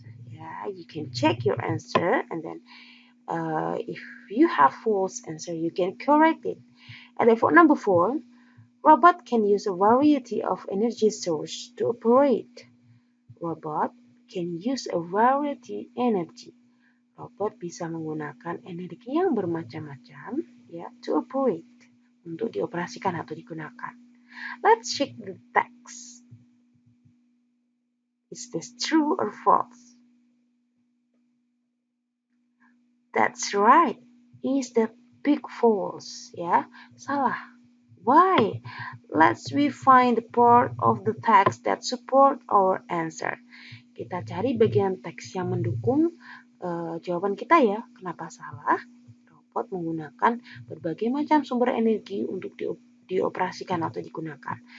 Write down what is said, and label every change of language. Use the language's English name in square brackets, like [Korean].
[English] Yeah, you can check your answer and then if you have false answer, you can correct it. And then for number 4, robot can use a variety of energy source to operate. Robot can use a variety energy. [Indonesian] Robot bisa menggunakan energi yang bermacam-macam ya [English] to operate, [Indonesian] untuk dioperasikan atau digunakan. [English] Let's check the text. Is this true or false? That's right. Is that big false? [Indonesian] Ya, salah. Why? [English] Let's find the part of the text that support our answer. [Indonesian] Kita cari bagian teks yang mendukung jawaban kita ya. Kenapa salah? Robot menggunakan berbagai macam sumber energi untuk dioperasikan atau digunakan.